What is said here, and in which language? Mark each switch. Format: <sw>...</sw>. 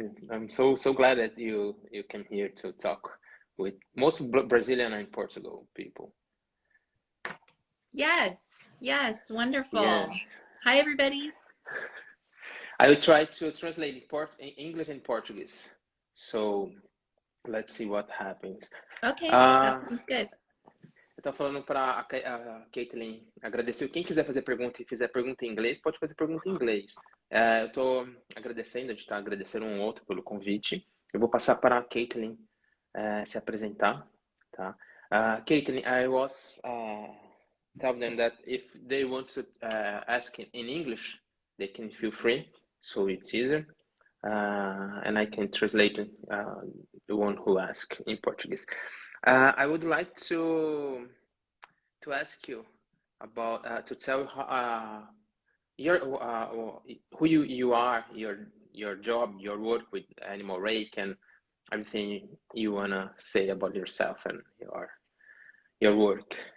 <en>I'm so glad that you came here to talk with most Brazilian and Portugal people. Yes, Yes. wonderful. Hi, everybody. I will try to translate English and Portuguese. So let's see what happens. Okay, that Uh, sounds good.</en> <pt>eu tô falando para a Caitlin agradecer. Quem quiser fazer pergunta e fizer pergunta em inglês, pode fazer pergunta em inglês. Eu tô agradecendo, a gente tá agradecendo um outro pelo convite. Eu vou passar para a Caitlin se apresentar, tá?</pt> <en>Caitlin, I was tell them that if they want to ask in English, they can feel free, so it's easier. And I can translate the one who asked in Portuguese. I would like to ask you about to tell your who you are, your job, your work with Animal Rake, and everything you wanna say about yourself and your work.</en>